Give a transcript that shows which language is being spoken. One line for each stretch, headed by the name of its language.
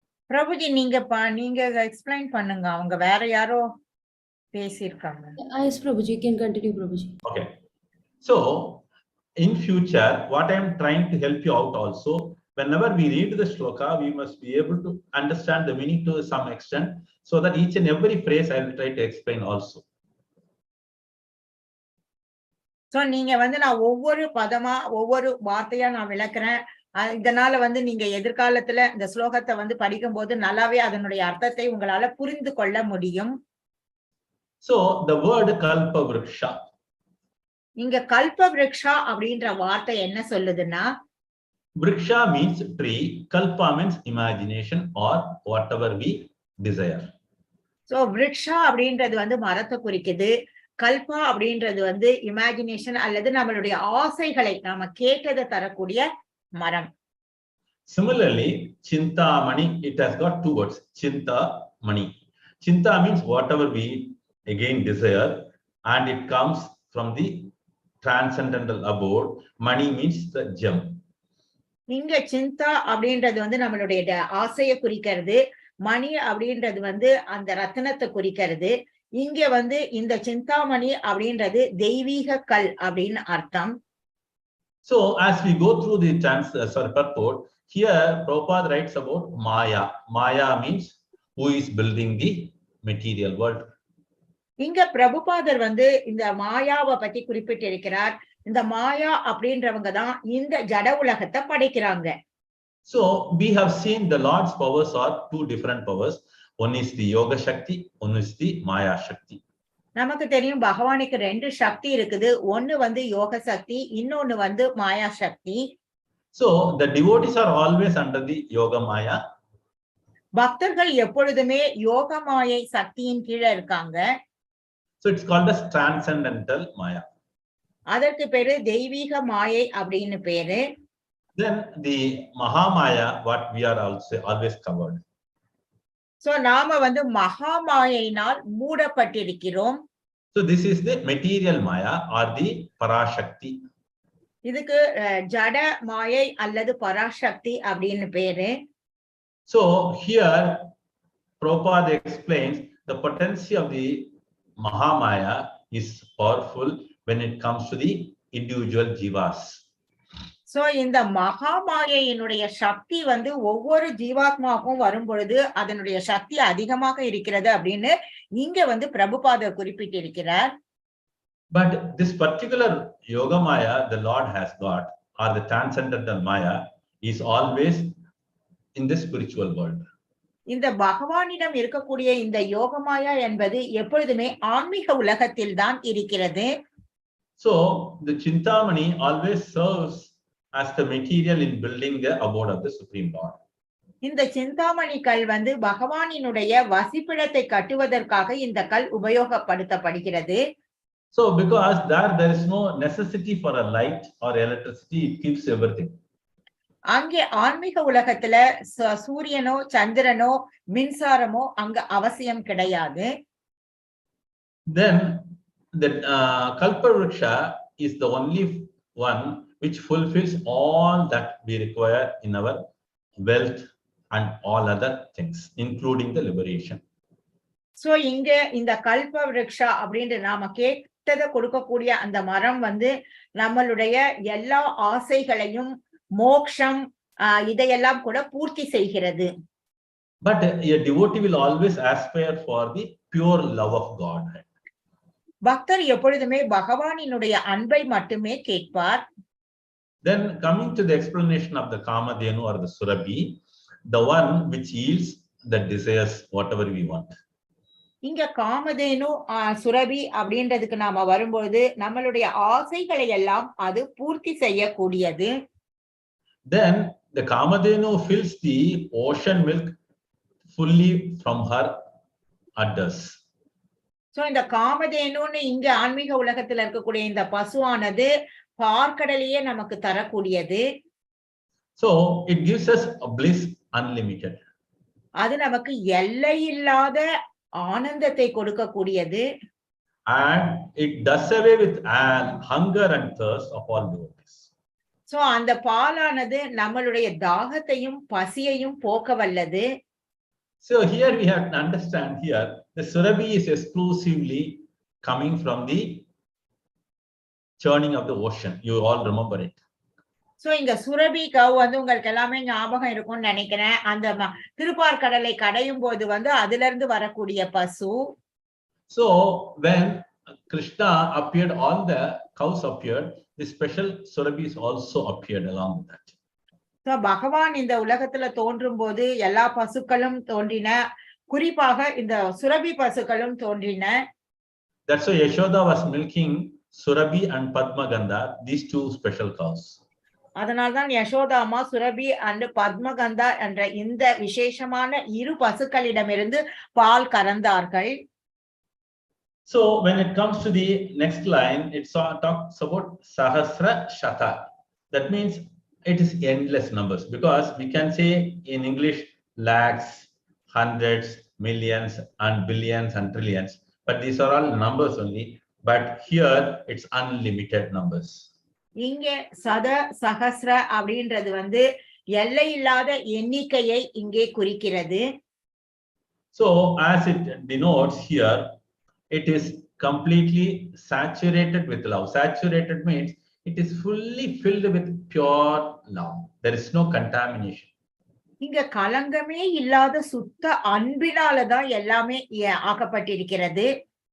Tamil: Prabhuji, நீங்க explain பண்ணுங்க. அவங்க வேற யாரோ பேசியிருக்காங்க.
English: Yes, Prabhuji, you can continue, Prabhuji. Okay. So in future, what I am trying to help you out also, whenever we read the shloka, we must be able to understand the meaning to some extent, so that each and every phrase I will try to explain also.
Tamil: So நீங்க வந்து நான் ஒவ்வொரு பதமா ஒவ்வொரு வார்த்தையா நான் விளக்குறேன். இதனால வந்து நீங்க எதிர்காலத்துல இந்த ஸ்லோகத்தை வந்து படிக்கும் போது நல்லாவே அதனுடைய அர்த்தத்தை உங்களால புரிந்து கொள்ள முடியும்.
English: So the word kalpa vriksha,
Tamil: இங்க கல்ப விருக்ஷா அப்படின்ற வார்த்தை என்ன சொல்லுதுன்னா,
English: vriksha means tree, kalpa means imagination or whatever we desire.
Tamil: So Vriksha அப்படின்றது வந்து மரத்தை குறிக்குது, கல்பா அப்படின்றது வந்து இமேஜினேஷன் அல்லது நம்மளுடைய ஆசைகளை நாம கேட்டதை தரக்கூடிய மரம்.
English: Similarly, chintamani, it has got two words, chinta mani. Chinta means whatever we again desire, and it comes from the transcendental abode. Mani means the gem.
Tamil: இங்க சிந்தா அப்படின்றது வந்து நம்மளுடைய ஆசையை குறிக்கிறது, மணி அப்படின்றது வந்து அந்த ரத்தினத்தை குறிக்கிறது. இங்க வந்து இந்த சிந்தாமணி அப்படின்றது தெய்வீக கல் அப்படின்னு அர்த்தம்.
English: So as we go through the purport, here Prabhupada writes about Maya. Maya means who is building the material world.
Tamil: இங்க பிரபுபாதர் வந்து இந்த மாயாவை பத்தி குறிப்பிட்டிருக்கிறார். இந்த மாயா அப்படின்றவங்க தான் இந்த ஜட உலகத்தை படைக்கிறாங்க.
English: So we have seen the Lord's powers are two different powers. One is the Yoga Shakti, one is the Maya Shakti.
Tamil: நமக்கு தெரியும் பகவானுக்கு ரெண்டு சக்தி இருக்குது. ஒன்னு வந்து யோக சக்தி, இன்னொன்னு வந்து மாயா சக்தி.
English: So the devotees are always under the Yoga Maya.
Tamil: பக்தர்கள் எப்பொழுதுமே யோக மாயை சக்தியின் கீழே இருக்காங்க.
English: So it's called as transcendental Maya.
Tamil: அதற்கு பேரு தெய்வீக மாயை அப்படின்னு பேரு.
English: Then the Mahamaya, what we are also always covered.
Tamil: So நாம வந்து மகாமாயினால் மூடப்பட்டிருக்கிறோம்.
English: So this is the material Maya or the Parashakti.
Tamil: இதுக்கு ஜட மாயை அல்லது பராசக்தி அப்படின்னு பேரு.
English: So here Prabhupada explains the potency of the Mahamaya is powerful when it comes to the individual jivas.
Tamil: So இந்த மகாமாயினுடைய சக்தி வந்து ஒவ்வொரு ஜீவாத்மாவுக்கும் வரும் பொழுது அதனுடைய சக்தி அதிகமாக இருக்கிறது அப்படின்னு இங்க வந்து பிரபுபாதர் குறிப்பிட்டிருக்கிறார்.
English: But this particular Yoga Maya the Lord has got, or the transcendental Maya, is always in the spiritual world.
Tamil: இந்த பகவானிடம் இருக்கக்கூடிய இந்த யோகமாயா என்பது எப்பொழுதுமே ஆன்மீக உலகத்தில் தான் இருக்கிறது.
English: So the Chintamani always serves as the material in building the abode of the Supreme Lord.
Tamil: இந்த சிந்தாமணி கல் வந்து பகவானினுடைய வசிப்பிடத்தை கட்டுவதற்காக இந்த கல் உபயோகப்படுத்தப்படுகிறது.
English: So because there is no necessity for a light or electricity, it keeps everything.
Tamil: அங்கே ஆன்மீக உலகத்துல சூரியனோ சந்திரனோ மின்சாரமோ அங்க அவசியம் கிடையாது.
English: Then the Kalpa Vriksha is the only one which fulfills all that we require in our wealth and all other things, including the liberation.
Tamil: So இங்க இந்த கல்ப விருக்ஷா அப்படின்ற நாம கேட்டதை கொடுக்கக்கூடிய அந்த மரம் வந்து நம்மளுடைய எல்லா ஆசைகளையும் மோக்ஷம் இதையெல்லாம் கூட பூர்த்தி செய்கிறது.
English: But a devotee will always aspire for the pure love of God.
Tamil: பக்தர் எப்பொழுதுமே பகவானினுடைய அன்பை மட்டுமே கேட்பார்.
English: Then coming to the explanation of the Kamadhenu or the Surabhi, the one which yields the desires whatever we want.
Tamil: இங்க காமதேனு சுரபி அப்படின்றதுக்கு நாம வரும்பொழுது நம்மளுடைய ஆசைகளை எல்லாம் அது பூர்த்தி செய்யக்கூடியது.
English: Then the Kamadhenu fills the ocean milk fully from her udders.
Tamil: So இந்த காமதேனுன்னு இங்க ஆன்மீக உலகத்துல இருக்கக்கூடிய இந்த பசுவானது பார்க்கடலையே நமக்கு தரக்கூடியது.
English: So it gives us a bliss unlimited.
Tamil: அது நமக்கு எல்லை இல்லாத ஆனந்தத்தை கொடுக்கக்கூடியது.
English: And it does away with hunger and thirst of all devotees.
Tamil: So அந்த பாலானது நம்மளுடைய தாகத்தையும் பசியையும் போக்க வல்லது.
English: So here we have to understand here the Surabhi is exclusively coming from the churning of the ocean. You all remember it.
Tamil: So இங்க சுரபி கவ் வந்து உங்களுக்கு எல்லாமே ஞாபகம் இருக்கும்னு நினைக்கிறேன். அந்த திருப்பார்கடலை கடையும் போது வந்து அதுல இருந்து வரக்கூடிய பசு.
English: So when Krishna appeared, all the cows appeared, the special surabhis also appeared along with that.
Tamil: So பகவான் இந்த உலகத்துல தோன்றும் போது எல்லா பசுக்களும் தோன்றின, குறிப்பாக இந்த சுரபி பசுக்களும் தோன்றின.
English: That's why Yashoda was milking Surabhi and Padmagandha, these two special cows.
Tamil: அதனால்தான் யசோதா அம்மா சுரபி and பத்மகந்தா என்ற இந்த விசேஷமான இரு பசுக்களிடமிருந்து பால் கறந்தார்கள்.
English: So when it comes to the next line, it talks about Sahasra Shata. That means it is endless numbers, because we can say in English lakhs, hundreds, millions, and billions and trillions, but these are all numbers only. But here it's unlimited numbers.
Tamil: இங்கே சத சஹஸ்ர அப்படின்றது வந்து எல்லை இல்லாத எண்ணிக்கையை இங்கே குறிக்கிறது.
English: So as it denotes here, it is completely saturated with love. Saturated means it is fully filled with pure love. There is no contamination.
Tamil: இங்க கலங்கமே இல்லாத சுத்த அன்பினாலதான் எல்லாமே ஆக்கப்பட்டிருக்கிறது.